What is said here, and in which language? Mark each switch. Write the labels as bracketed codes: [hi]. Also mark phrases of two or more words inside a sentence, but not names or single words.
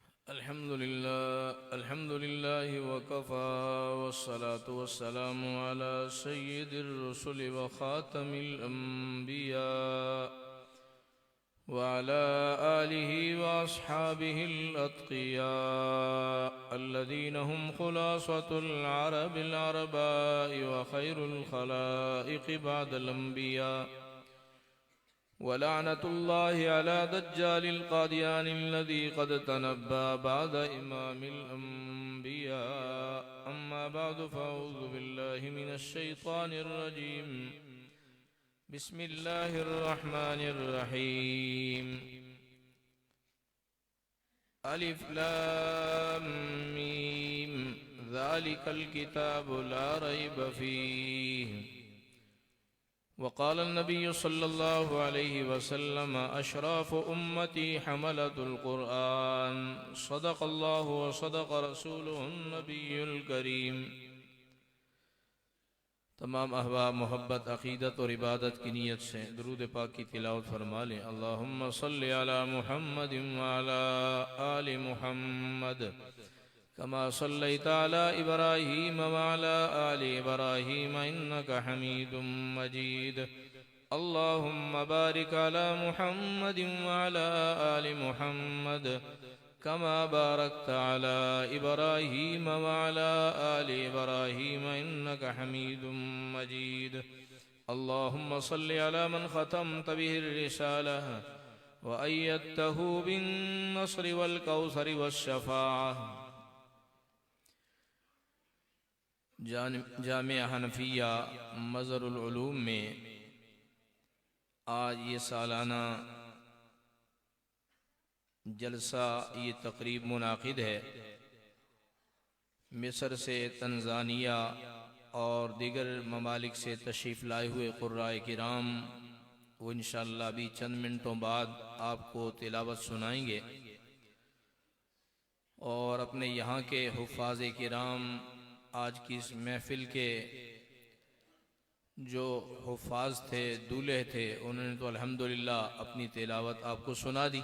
[ar] الحمد لله وكفى والصلاة والسلام على سيد الرسل وخاتم الأنبياء وعلى آله وأصحابه الأتقياء الذين هم خلاصة العرب العرباء وخير الخلائق بعد الأنبياء ولعنة الله على دجال القاديان الذي قد تنبأ بعد إمام الأنبياء أما بعد فأعوذ بالله من الشيطان الرجيم بسم الله الرحمن الرحيم الم ذلك الكتاب لا ريب فيه وقال النبي صلى الله عليه وسلم أشراف أمتي حملة القرآن صدق الله وصدق رسوله النبي الكريم. [ur] تمام احباب محبت عقیدت اور عبادت کی نیت سے درود پاک کی تلاوت فرما لیں. [ar] اللهم صل على محمد وعلى آل محمد كما صليت على إبراهيم وعلى آل إبراهيم إنك حميد مجيد. اللهم بارك على محمد وعلى آل محمد كما باركت على إبراهيم وعلى آل إبراهيم إنك حميد مجيد. اللهم صل على من ختمت به الرسالة وأيدته بالنصر والكوثر والشفاعة. [ur] جامعہ حنفیہ مظہر العلوم میں آج یہ سالانہ جلسہ، یہ تقریب منعقد ہے. مصر سے، تنزانیہ اور دیگر ممالک سے تشریف لائے ہوئے قرائے کرام وہ ان شاء اللہ ابھی چند منٹوں بعد آپ کو تلاوت سنائیں گے اور اپنے یہاں کے حفاظ کرام، آج کی اس محفل کے جو حفاظ تھے، دولہے تھے، انہوں نے تو الحمد للہ اپنی تلاوت آپ کو سنا دی.